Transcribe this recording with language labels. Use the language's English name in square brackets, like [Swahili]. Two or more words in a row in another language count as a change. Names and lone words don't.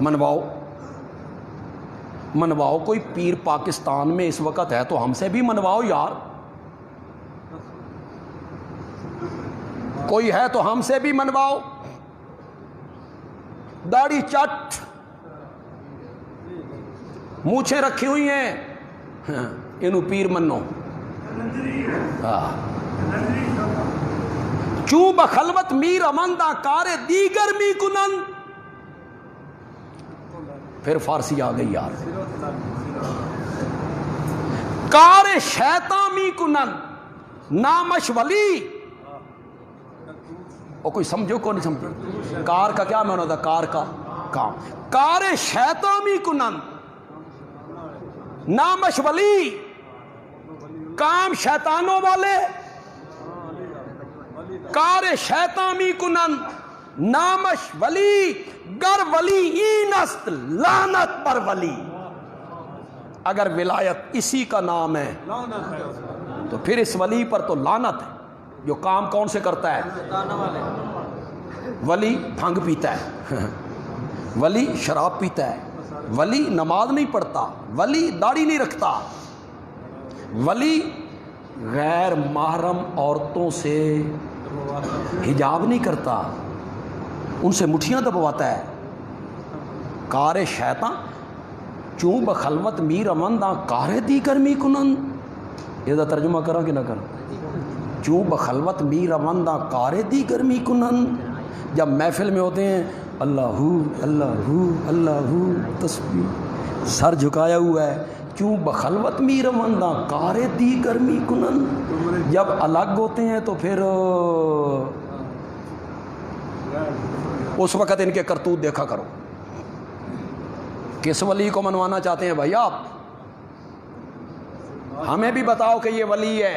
[Urdu] منواؤ، منواؤ، کوئی پیر پاکستان میں اس وقت ہے تو ہم سے بھی منواؤ یار، کوئی ہے تو ہم سے بھی منواؤ۔ داڑھی چٹ، مونچھیں رکھی ہوئی ہیں، انہوں پیر منو۔ [Persian] چوں بخلوت میر امندہ کار دیگر می کنن، [Urdu] پھر فارسی آ گئی یار، [Persian] کار شیطان می کنن نامش ولی۔ [Urdu] اور کوئی سمجھو کو نہیں سمجھو، کار کا کیا معنی ہوتا؟ کار کا کام، [Persian] کار شیطان می کنن نامش ولی، [Urdu] کام شیطانوں والے، [Persian] کار شیطان می کنن نامش ولی، گر ولی این است لعنت پر ولی۔ [Urdu] اگر ولایت اسی کا نام ہے تو پھر اس ولی پر تو لعنت ہے۔ جو کام کون سے کرتا ہے؟ ولی بھنگ پیتا ہے، ولی شراب پیتا ہے، ولی نماز نہیں پڑھتا، ولی داڑھی نہیں رکھتا، ولی غیر محرم عورتوں سے حجاب نہیں کرتا، ان سے مٹھیاں دبواتا ہے۔ [Persian] کار شیطان چوں بخلوت میر امنداں کار دیگر می کنن، [Urdu] یہ ترجمہ کرا کہ نہ کرا؟ [Persian] چوں بخلوت میر امنداں کار دیگر می کنن، [Urdu] جب محفل میں ہوتے ہیں اللہ اللہ اللہ تسبیح، سر جھکایا ہوا ہے، [Persian] چوں بخلوت میر امنداں کار دیگر می کنن، [Urdu] جب الگ ہوتے ہیں تو پھر اس وقت ان کے کرتوت دیکھا کرو۔ کس ولی کو منوانا چاہتے ہیں بھائی آپ؟ ہمیں بھی بتاؤ کہ یہ ولی ہے۔